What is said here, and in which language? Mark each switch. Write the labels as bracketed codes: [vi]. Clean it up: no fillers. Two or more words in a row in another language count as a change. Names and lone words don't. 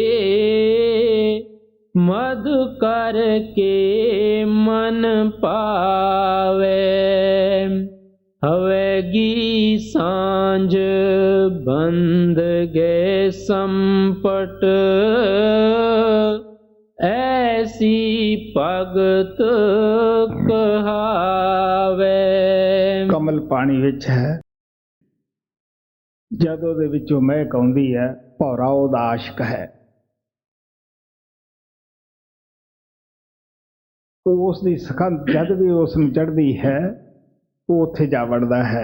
[hi] मधु करके मन पावे, हवेगी सांझ बंध गए संपट, ऐसी भगत कहावे। [pa] ਕਮਲ ਪਾਣੀ ਵਿੱਚ ਹੈ, ਜਦ ਉਹਦੇ ਵਿੱਚੋਂ ਮਹਿਕ ਆਉਂਦੀ ਹੈ, ਭੌਰਾ ਉਹਦਾ ਆਸ਼ਕ ਹੈ। ਉਹ ਉਸ ਦੀ ਸੁਗੰਧ ਜਦ ਵੀ ਉਸ ਨੂੰ ਚੜ੍ਹਦੀ ਹੈ, ਉਹ ਉੱਥੇ ਜਾ ਵੜਦਾ ਹੈ।